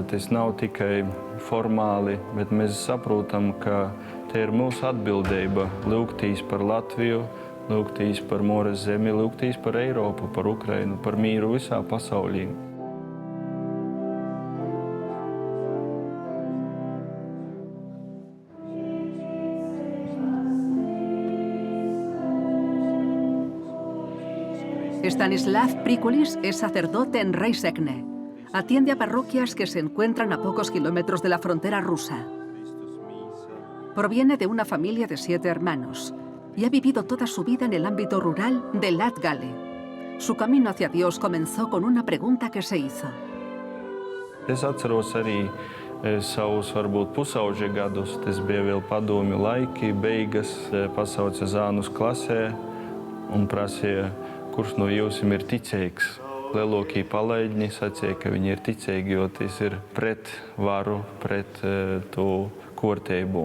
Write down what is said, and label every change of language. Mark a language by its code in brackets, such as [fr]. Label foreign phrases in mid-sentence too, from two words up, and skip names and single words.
[lv] Tas nav tikai formāli, bet mēs saprotam, ka te ir mūsu atbildība lūgtīs par Latviju, lūgtīs par Mūras zemi, lūgtīs par Eiropu, par Ukrainu, par mīru visā pasaulī. [es] Stanislav Prikulis es sacerdote en Raisekne. Atiende a parroquias que se encuentran a pocos kilómetros de la frontera rusa. Proviene de una familia de 7 hermanos y ha vivido toda su vida en el ámbito rural de Latgale. Su camino hacia Dios comenzó con una pregunta que se hizo. [lv] Es atceros arī savus, varbūt pusauģa gadus. Tas bija vēl padomju laiki, beigas, pasauca zānus klasē un prasīja, kurš no jums ir ticīgs. Lielākie palaidņi sacīja, ka viņi ir ticīgi, jo tas ir pret varu, pret to kārtību.